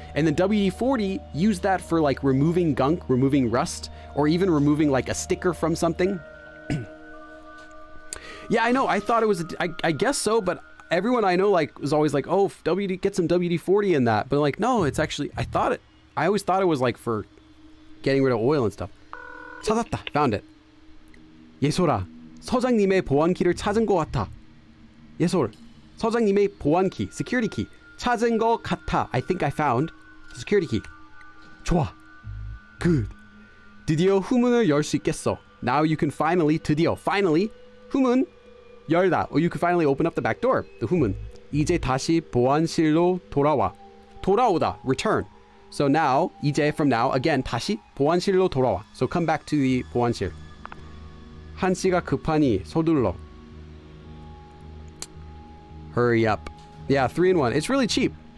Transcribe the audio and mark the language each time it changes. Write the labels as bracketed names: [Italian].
[English] And then WD-40, use that for like removing gunk, removing rust, or even removing like a sticker from something. Yeah, I know. I thought it was, I guess so, but everyone I know like was always like, oh, get some WD-40 in that. But like, no, it's actually, I always thought it was like for getting rid of oil and stuff. [Korean] 찾았다. [English] Found it. [Korean] 예솔아, 서장님의 보안키를 찾은 것 같아. 예솔, 서장님의 보안키, [English] security key. [Korean] 찾은 것 같아. [English] I think I found the security key. [Korean] 좋아. [English] Good. [Korean] 드디어 후문을 열 수 있겠어. [English] Now you can finally, finally, [Korean] 후문 열다. [English] Or you can finally open up the back door. The 후문. [Korean] 이제 다시 보안실로 돌아와. [English] 돌아오다. Return. So now, 이제 from now, again, [Korean] 다시 보안실로 돌아와. [English] So come back to the 보안실. [Korean] 한시가 급하니 서둘러. [English] Hurry up. Yeah, 3-in-1. It's really cheap.